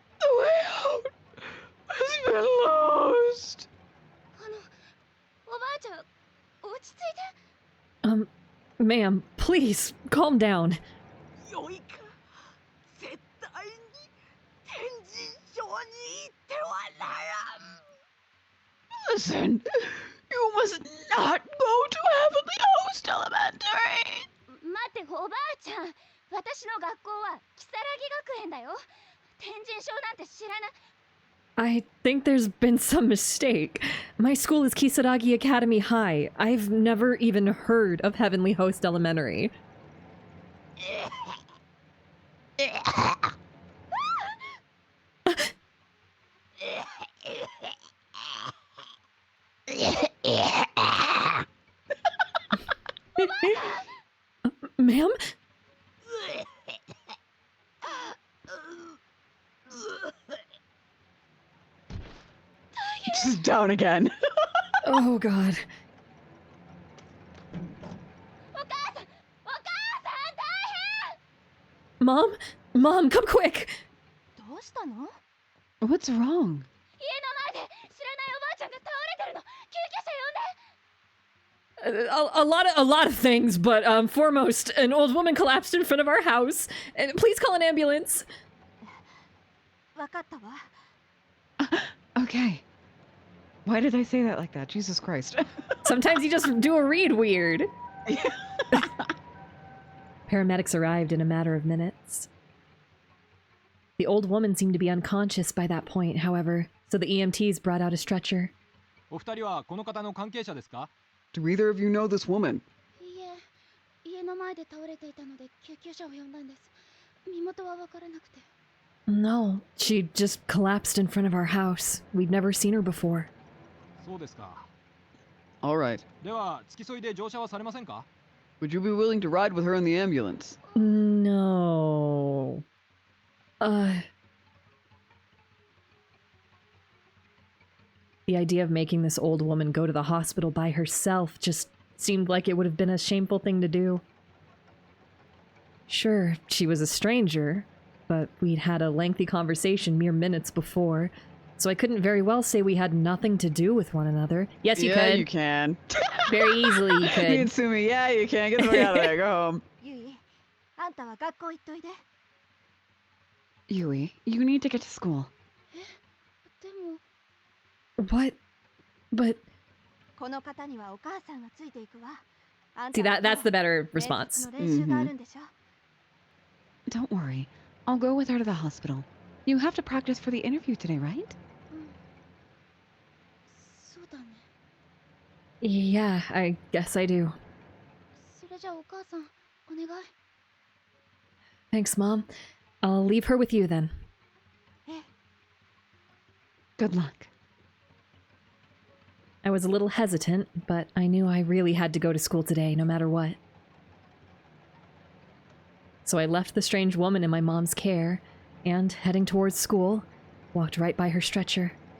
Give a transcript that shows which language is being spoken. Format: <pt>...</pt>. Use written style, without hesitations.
<en>The way out has been lost!</en> <ja>おばあちゃん、落ち着いて。</ja> <en>Ma'am, please, calm down.</en> <ja>よいか、絶対に天神省に行ってはならん。</ja> <en>Listen, you must not go to Heavenly Host Elementary!</en> <ja>待って、おばあちゃん。私の学校は如月学園だよ。天神省なんて知らない。</ja> <en>I think there's been some mistake. My school is Kisaragi Academy High. I've never even heard of Heavenly Host Elementary. Ma'am? Just down again. Oh, God.</en> <ja>お母さん、お母さん、大変。</ja> <en>Mom? Mom, come quick!</en> <ja>どうしたの？</ja> <en>What's wrong?</en> <ja>家の前で知らないおばあちゃんが倒れてるの。救急車呼んで。</ja> <en>A lot of things, but foremost, an old woman collapsed in front of our house. And please call an ambulance.</en> <ja>わかったわ。</ja> <en>Okay. Why did I say that like that? Jesus Christ. Sometimes you just do a read weird. Paramedics arrived in a matter of minutes. The old woman seemed to be unconscious by that point, however, so the EMTs brought out a stretcher.</en> <ja>お二人はこの方の関係者ですか？</ja> <en>Do either of you know this woman?</en> <ja>いいえ、家の前で倒れていたので救急車を呼んだんです。身元はわからなくて。</ja> <en>No, she just collapsed in front of our house. We'd never seen her before.</en> <ja>そうですか。</ja> <en>All right.</en> <ja>では付き添いで乗車はされませんか？</ja> <en>Would you be willing to ride with her in the ambulance? No. The idea of making this old woman go to the hospital by herself just seemed like it would have been a shameful thing to do. Sure, she was a stranger, but we'd had a lengthy conversation mere minutes before, so I couldn't very well say we had nothing to do with one another. Yes, you yeah, could. you can. Very easily, you Me could. and Sumi, yeah, you can. Get the fuck out of there. Go home.</en> <ja>ゆい、あんたは学校行っといで。</ja> <en>Yui, you need to get to school.</en> <ja>でも、</ja> <en>What? But</en> <ja>この方にはお母さんがついていくわ。あん</ja> <en>see,</en> <ja>たは</ja> <en>that's the better</en> <ja>面接</ja> <en>response.</en> <ja>の練習があるんでしょ。</ja> <en>Don't worry. I'll go with her to the hospital. You have to practice for the interview today, right?</en> <ja>そうだね。</ja> <en>Yeah, I guess I do.</en> <ja>それじゃあお母さん、お願い。</ja> <en>Thanks, Mom. I'll leave her with you then. Good luck. I was a little hesitant, but I knew I really had to go to school today, no matter what. So I left the strange woman in my mom's care, and heading towards school, walked right by her stretcher.</en>